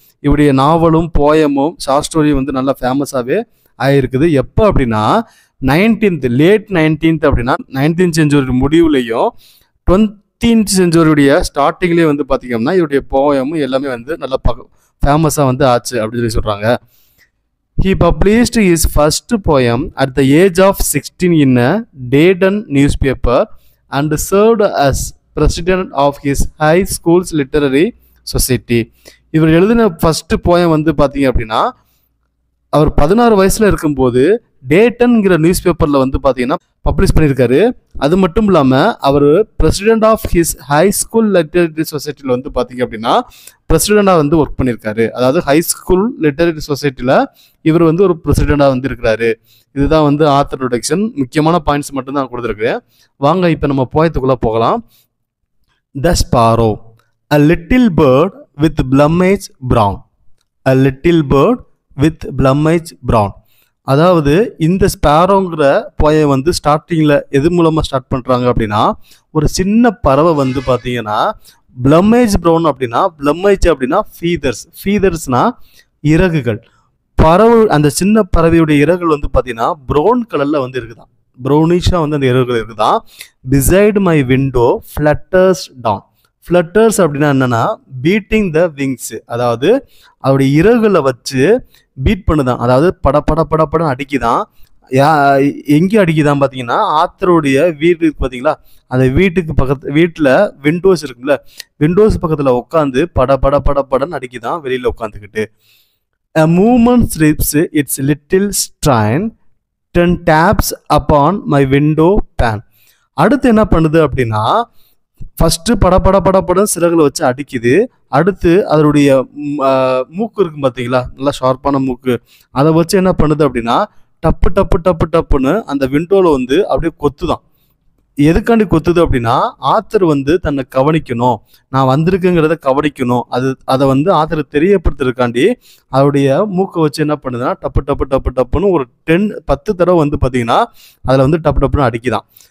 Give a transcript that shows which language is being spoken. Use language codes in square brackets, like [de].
[ta] இவருடைய நாவலும் போயமும் ஷார்ட் ஸ்டோரியும் வந்து நல்லா ஃபேமஸாகவே ஆகிருக்குது. எப்போ அப்படின்னா லேட் 19th அப்படின்னா 19th செஞ்சுரி முடிவுலையும் 20th செஞ்சுரியுடைய ஸ்டார்டிங்லேயே வந்து பார்த்தீங்கன்னா இவருடைய போயமும் எல்லாமே வந்து நல்லா ஃபேமஸாக வந்து ஆச்சு அப்படின்னு சொல்லி சொல்கிறாங்க. [en] He published his first poem at the age of 16 in a Dayton newspaper and served as president of his high school's literary society. [ta] இவர் எழுதின ஃபர்ஸ்ட் போயம் வந்து பார்த்தீங்க அப்படின்னா அவர் 16 வயசுல இருக்கும்போது டேட்டன்கிற நியூஸ் பேப்பரில் வந்து பார்த்தீங்கன்னா பப்ளிஷ் பண்ணியிருக்காரு. அது மட்டும் இல்லாமல் அவர் [en] president of his high school literary சொசைட்டியில் [ta] வந்து பார்த்தீங்க அப்படின்னா பிரசிடெண்டாக வந்து ஒர்க் பண்ணியிருக்காரு. அதாவது ஹை ஸ்கூல் லிட்டரரி சொசைட்டியில் இவர் வந்து ஒரு பிரசிடெண்டாக வந்து இருக்கிறாரு. இதுதான் வந்து ஆத்தர் இன்ட்ரோடக்ஷன். முக்கியமான பாயிண்ட்ஸ் மட்டும்தான் கொடுத்துருக்குறேன். வாங்க இப்போ நம்ம போயத்துக்குள்ளே போகலாம். [en] The sparrow, a little bird with plumage brown. A little bird with plumage brown. [ta] அதாவது இந்த ஸ்பேரோங்கிற போயம் வந்து ஸ்டார்டிங்கில் எது மூலமாக ஸ்டார்ட் பண்ணுறாங்க அப்படின்னா ஒரு சின்ன பறவை வந்து பார்த்தீங்கன்னா பிளமேஜ் ப்ரௌன் அப்படின்னா பிளமேஜ் அப்படின்னா ஃபீதர்ஸ்னா இறகுகள். பறவை அந்த சின்ன பறவையுடைய இறகுகள் வந்து பார்த்தீங்கன்னா ப்ரௌன் கலரில் வந்து இருக்குதான், ப்ரௌனிஷாக வந்து அந்த இறகுகள் இருக்குதான். [en] Beside my window flutters down. [ta] ஃப்ளட்டர்ஸ் அப்படின்னா என்னன்னா பீட்டிங் த விங்ஸ், அதாவது அவருடைய இறகுகளை வச்சு பீட் பண்ணுதான், அதாவது படப்படம் அடிக்குதான். எங்கே அடிக்குதான் பார்த்தீங்கன்னா ஆத்தருடைய வீட்டுக்கு பார்த்தீங்களா, அந்த வீட்டில் விண்டோஸ் இருக்குல்ல, விண்டோஸ் பக்கத்தில் உட்காந்து படன்னு அடிக்குதான் வெளியில் உட்காந்துக்கிட்டு. [en] A movement slips its little strain, 10 taps upon my window pane. [ta] அடுத்து என்ன பண்ணுது அப்படின்னா ஃபஸ்ட்டு படப்படம் சிறகுல வச்சு அடிக்குது. அடுத்து அதனுடைய மூக்கு இருக்கும் பார்த்தீங்களா, நல்லா ஷார்ப்பான மூக்கு, அதை வச்சு என்ன பண்ணுது அப்படின்னா டப்புன்னு அந்த விண்டோவில் வந்து அப்படியே கொத்துதான். எதுக்காண்டி கொத்துது அப்படின்னா ஆத்தர் வந்து தன்னை கவனிக்கணும், நான் வந்திருக்குங்கிறத கவனிக்கணும், அதை வந்து ஆத்தரை தெரியப்படுத்துறதுக்காண்டி அவருடைய மூக்கை வச்சு என்ன பண்ணுதுன்னா டப்புன்னு ஒரு 10 தடவை வந்து பார்த்தீங்கன்னா அதில் வந்து டப்புன்னு அடிக்குதான்.